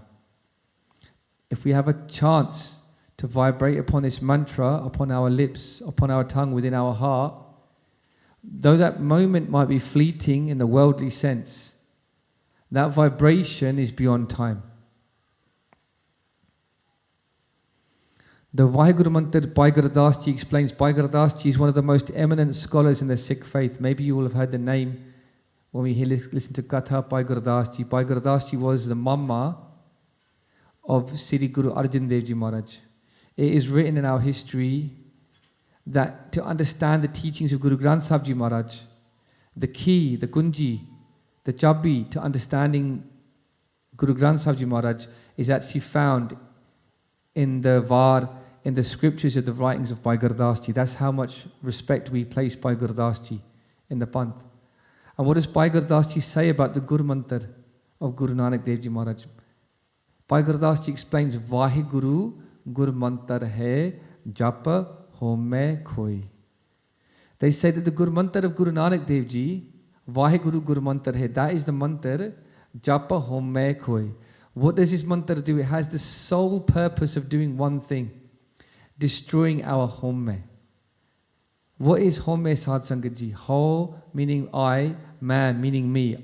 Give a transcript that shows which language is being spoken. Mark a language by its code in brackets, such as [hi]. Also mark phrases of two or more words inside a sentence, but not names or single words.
[en] If we have a chance to vibrate upon this mantra, upon our lips, upon our tongue, within our heart, though that moment might be fleeting in the worldly sense, that vibration is beyond time. The Vaheguru Mantar, Bhai Gurdas Ji explains. Bhai Gurdas Ji is one of the most eminent scholars in the Sikh faith. Maybe you will have heard the name when we listen to Katha, Bhai Gurdas Ji. Bhai Gurdas Ji was the Mama of Sri Guru Arjan Dev Ji Maharaj. It is written in our history that to understand the teachings of Guru Granth Sahib Ji Maharaj, the key, the kunji, the chabi to understanding Guru Granth Sahib Ji Maharaj is actually found in the var, in the scriptures of the writings of Bhai Gurdas Ji. That's how much respect we place Bhai Gurdas Ji in the Panth. And what does Bhai Gurdas Ji say about the Gurmantar of Guru Nanak Dev Ji Maharaj? Bhai Gurdas Ji explains, [pa] ਵਾਹਿਗੁਰੂ ਗੁਰਮੰਤ੍ਰ ਹੈ ਜਪਾ ਹਉਮੈ ਖੋਈ. [en] They say that the Gurmantar of Guru Nanak Dev Ji, [pa] ਵਾਹਿਗੁਰੂ ਗੁਰਮੰਤ੍ਰ ਹੈ, [en] that is the mantar [pa] ਜਪਾ ਹਉਮੈ ਖੋਈ. [en] What does this mantra do? It has the sole purpose of doing one thing: destroying our home. What is home, [pa] ਸਾਧ ਸੰਗਤ ਜੀ? [en] Ho meaning I, man meaning me.